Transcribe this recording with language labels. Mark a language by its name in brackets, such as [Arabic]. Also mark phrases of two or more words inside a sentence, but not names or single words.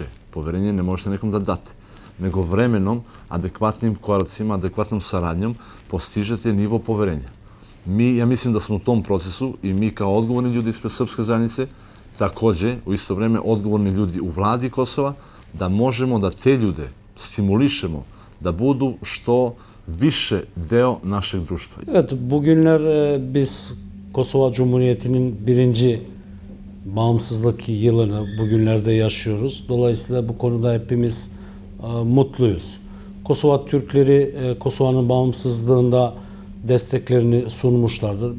[Serbian] Poverenje ne možete nekom da date, nego vremenom, adekvatnim koracima, adekvatnom saradnjom postižete nivo poverenja. Ja mislim da smo u tom procesu i mi kao odgovorni ljudi ispred srpske zajednice, takođe u isto vreme odgovorni ljudi u vladi Kosova, da možemo da te ljude stimulišemo da budu što više deo našeg društva. [Turkish] Evet, bugünler biz Kosova Cumhuriyeti'nin birinci bağımsızlık yılını bugünlerde yaşıyoruz. Dolayısıyla bu konuda hepimiz mutluyuz. Kosova Türkleri Kosova'nın bağımsızlığında desteklerini sunmuşlardır.